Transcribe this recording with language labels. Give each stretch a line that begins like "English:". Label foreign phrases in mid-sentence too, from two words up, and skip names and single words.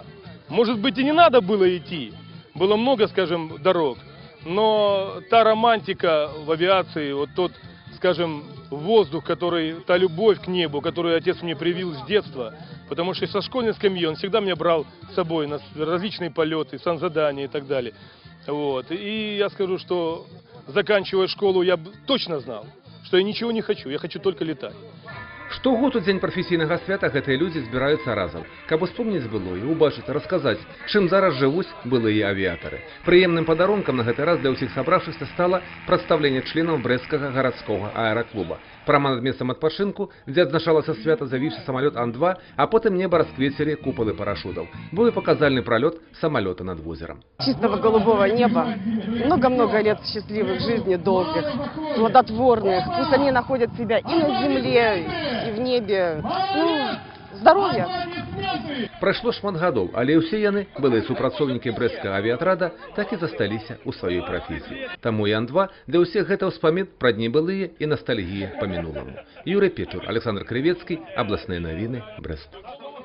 Russian: Может быть, и не надо было идти, было много, скажем, дорог, но та романтика в авиации, вот тот, скажем, воздух, та любовь к небу, которую отец мне привил с детства, потому что со школьной скамьи он всегда меня брал с собой на различные полеты, санзадания и так далее. Вот. И я скажу, что заканчивая школу, я точно знал, что я ничего не хочу, я хочу только летать.
Belarusian: Штогод у дзень прафесійнага свята гэтыя людзі збіраюцца разам, каб успомніць былое, убачыць, расказаць, чым зараз жывуць былыя авіятары. Прыемным падарункам на гэты раз для ўсіх сабравшыхся стала прадстаўленне членаў брэсцкага гарадскога аэраклуба. Прама над месцам адпачынку, дзе адзначалася свята, завіўся самалёт Ан-2, а потым неба расквецілі купалы парашутаў. Быў і паказальны пралёт самалёта над возером.
Russian: Чистого голубого неба, много-много лет счастливых жизней, долгих, плодотворных. Пусть они находят себя и на земле, и в небе. Ну, здоровья.
Belarusian: Прайшло шмат гадоў, але ўсе яны, былыя супрацоўнікі брэсцкага авіяатрада, так і засталіся ў сваёй прафесіі. Таму і Ан-2 для ўсіх гэта ўспамін пра дні былыя і настальгія па мінуламу.
Russian: Юрий Печур, Александр Кривецкий, областные новины, Брест.